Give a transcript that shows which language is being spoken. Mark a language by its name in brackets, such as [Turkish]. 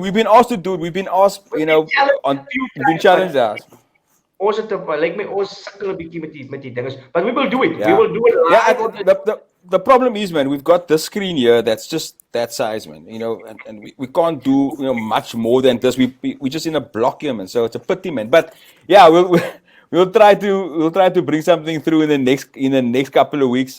[English] We've been asked, we've been challenged out. [Afrikaans] Ons het lyk my ons sukkel 'n bietjie met die dinges, but we will do it. [English] Yeah. We will do it live. Yeah, the problem is, man, we've got this screen here that's just that size, man. And we can't do much more than this. We're just in a block here, man. So it's a pity, man. But yeah, we'll try to bring something through in the next couple of weeks.